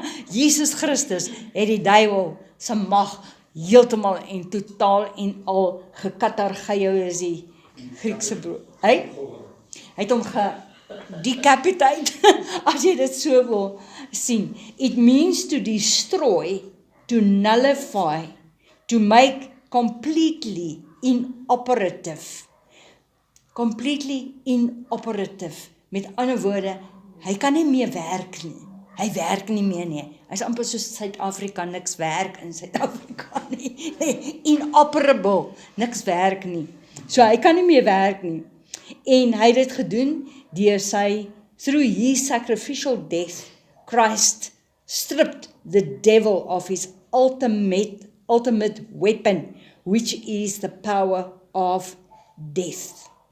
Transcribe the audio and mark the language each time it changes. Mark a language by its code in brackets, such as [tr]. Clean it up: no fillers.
[af] Jesus Christus het die duiwel se mag heeltemal en totaal en al gekatargeo is die Griekse brood. Hy het hom gedecapitate, as jy dit so wil sien. [en] It means to destroy, to nullify, to make completely inoperative. Completely inoperative. [af] Met ander woorde, hy kan nie meer werk nie. Hy werk nie meer nie. Hy is amper soos Suid-Afrika, niks werk in Suid-Afrika nie. Nee, inoperable, niks werk nie. So hy kan nie meer werk nie. En hy het dit gedoen deur [en] through his sacrificial death, Christ stripped the devil of his ultimate weapon, which is the power of death.